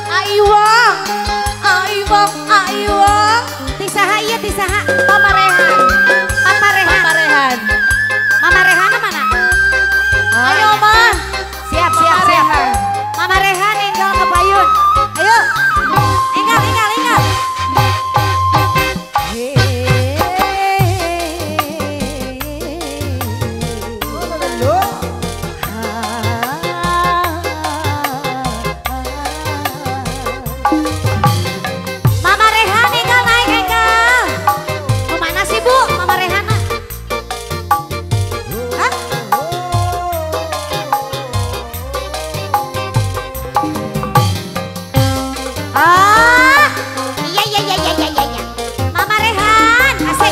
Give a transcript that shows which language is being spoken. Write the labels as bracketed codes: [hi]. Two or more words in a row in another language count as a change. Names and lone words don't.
[su] Aiwang, Aiwang, Aiwang. Tisaha iya tisaha. Mama Rehan, Mama Rehan, Mama Rehan. [id] Mama Rehan mana? Ayo mah. Siap, siap, siap. [su] Mama Rehan enggal ke payun. Ayo. Enggal, enggal, enggal. Mama Rehan enggal naik enggal. [id] Kemana sih Bu Mama Rehana? Hah? Ah, iya iya iya iya iya iya. Mama Rehan, asik.